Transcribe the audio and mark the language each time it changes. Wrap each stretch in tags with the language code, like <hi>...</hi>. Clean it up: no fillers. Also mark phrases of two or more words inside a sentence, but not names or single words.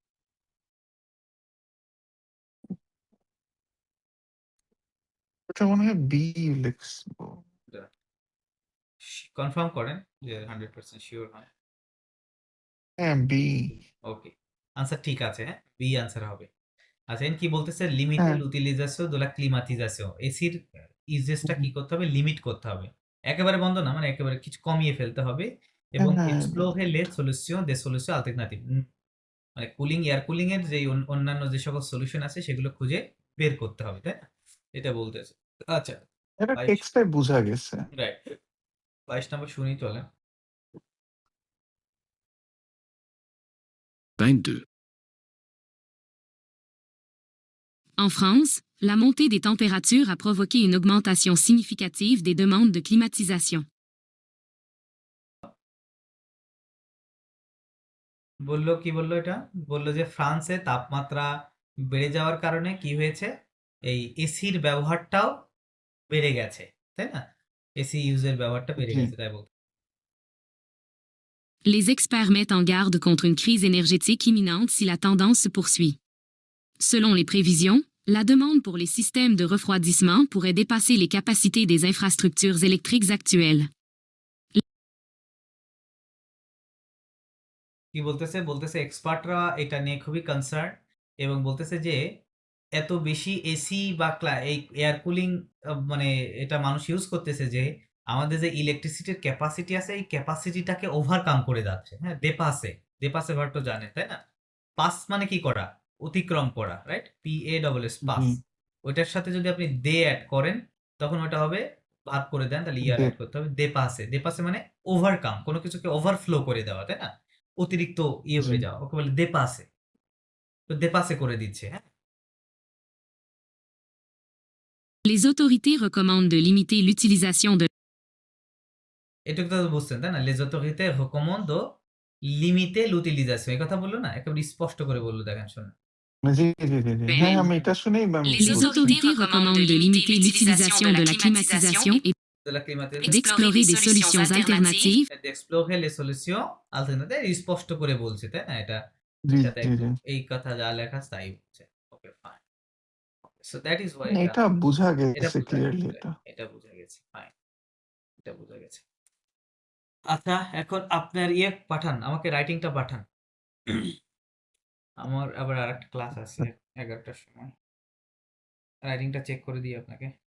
<bn>এটা মনে হয় বি লিখবো। কনফার্ম করেন যে 100% সিওর হয়। হ্যাঁ, বি। ওকে। আনসার ঠিক আছে, হ্যাঁ? বি আনসার হবে। আচ্ছা এখানে কি বলতেছে লিমিটে হ্যাঁ,</bn> <fr>l'utilisation de la climatisation</fr> <bn>এসির ইউজেসটা কি করতে হবে লিমিট করতে হবে একেবারে বন্ধ না মানে একেবারে কিছু কমিয়ে ফেলতে হবে এবং হ্যাঁ, এক্সপ্লোরে</bn> <fr>les solutions des solutions alternatives</fr> <bn>মানে কুলিং</bn> <en>air cooling</en> <bn>এর যে অন্যান্য যে সকল সলিউশন আছে সেগুলো খুঁজে বের করতে হবে তাই না এটা বলতেছে আচ্ছা এটা 22 টেক্সটাই বোঝা গেছে। রাইট 22 নম্বর শুনি চলে 22.</bn> <fr>En France, la montée des températures a provoqué une augmentation significative des demandes de climatisation.</fr> <bn>বললো কি বললো এটা বললো যে ফ্রান্সে তাপমাত্রা বেড়ে যাওয়ার কারণে কি হয়েছে এই এসির ব্যবহারটাও বেড়ে গেছে তাই না এসি ইউজের ব্যবহারটা বেড়ে জি। গেছে তাই বলতে</bn> <fr>Les experts mettent en garde contre une crise énergétique imminente si la tendance se poursuit. Selon les prévisions, la demande pour les systèmes de refroidissement pourrait dépasser les capacités des infrastructures électriques actuelles.</fr> <bn>কি বলতেছে বলতেছে এক্সপার্টরা এটা নিয়ে খুবই কনসার্ন এবং বলতেছে যে এত বেশি এসি বা এই</bn> <en>air cooling</en> <bn>মানে এটা মানুষ ইউজ করতেছে যে আমাদের যে ইলেকট্রিসিটির ক্যাপাসিটি আছে এই ক্যাপাসিটিটাকে ওভারকাম করে যাচ্ছে হ্যাঁ দেপাসে ভার্ব তো জানেন তাই না পাস মানে কি করা অতিক্রম করা রাইট PASS পাস জি। ওইটার সাথে যদি আপনি দে অ্যাড করেন তখন ওটা হবে ভার্ব করে দেন তাহলে ইয়ার দে অ্যাড করতে হবে দেপাসে মানে ওভারকাম কোনো কিছুকে ওভারফ্লো করে দেওয়া তাই না অতিরিক্ত জি। হয়ে যাওয়া ওকে বলে দেপাসে তো দেপাসে করে দিচ্ছে হ্যাঁ</bn> <fr>Les autorités recommandent de limiter l'utilisation de</fr> <bn>এটুকু তো বুঝছেন তাই না</bn> <fr>les autorités recommandent de limiter l'utilisation</fr> <bn>এই কথা বললো না একেবারে স্পষ্ট করে বললো দেখেন শুনুন জি, জি, জি, জি। হ্যাঁ, আমি এটা শুনেই আমি Les বলছি।</bn> <fr>autorités recommandent de limiter l'utilisation de la climatisation et de la climatisation d'explorer des solutions alternatives d'explorer les solutions alternatives</fr> <bn>স্পষ্ট করে বলছে তাই না এটা জি, সাথে জি, একদম জি। এই কথা যা লেখা আছে তাই বলছে ওকে ফাইন</bn> <en>so that is why</en> <bn>এটা বোঝা এটা গেছে বোঝা ক্লিয়ারলি গেছে এটা। এটা বোঝা গেছে ফাইন এটা বোঝা গেছে আচ্ছা এখন আপনার পাঠান আমাকে রাইটিংটা পাঠান আমার আবার আরেকটা ক্লাস আছে 11টার সময় রাইটিংটা চেক করে দিই আপনাকে</bn>